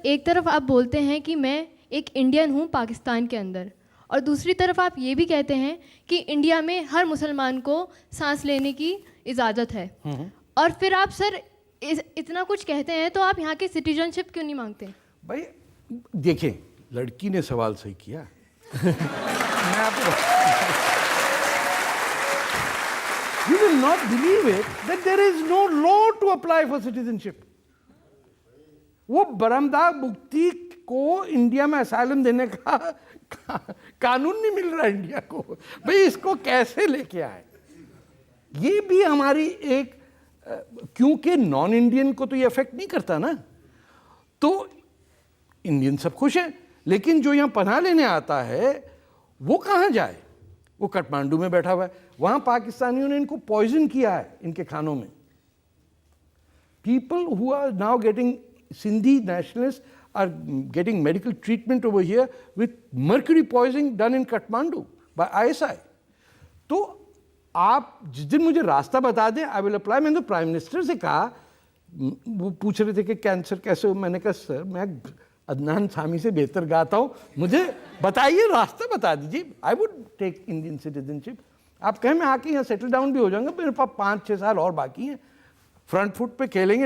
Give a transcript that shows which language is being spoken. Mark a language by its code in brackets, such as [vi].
[hi] एक तरफ आप बोलते हैं कि मैं एक इंडियन हूँ पाकिस्तान के अंदर, और दूसरी तरफ आप ये भी कहते हैं कि इंडिया में हर मुसलमान को सांस लेने की इजाज़त है। और फिर आप सर इतना कुछ कहते हैं तो आप यहाँ की सिटीजनशिप क्यों नहीं मांगते? भाई देखें, लड़की ने सवाल सही किया। मैं आपको [en] You will not believe it that there is no law to apply for citizenship. [hi] वो बरमदाग मुक्ति को इंडिया में असाइलम देने का कानून नहीं मिल रहा इंडिया को। भाई इसको कैसे लेके आए? ये भी हमारी एक, क्योंकि नॉन इंडियन को तो ये अफेक्ट नहीं करता ना, तो इंडियन सब खुश हैं, लेकिन जो यहाँ पनाह लेने आता है वो कहाँ जाए? वो काठमांडू में बैठा हुआ है, वहाँ पाकिस्तानियों ने इनको पॉइजन किया है इनके खानों में। [en] People who are now getting, Sindhi nationalists are getting medical treatment over here with mercury poisoning done in Kathmandu by ISI. [hi] तो आप जिस दिन मुझे रास्ता बता दें, [en] I will apply. [hi] मैंने तो प्राइम मिनिस्टर से कहा, वो पूछ रहे थे कि कैंसर कैसे हो, मैंने कहा सर मैं अदनान सामी से बेहतर गाता हूँ, मुझे बताइए, रास्ता बता दीजिए। [en] I would take Indian citizenship. [hi] आप कहें मैं आके यहाँ सेटल डाउन भी हो जाऊंगा, मेरे पास 5-6 साल और बाकी हैं, फ्रंट फुट पे खेलेंगे।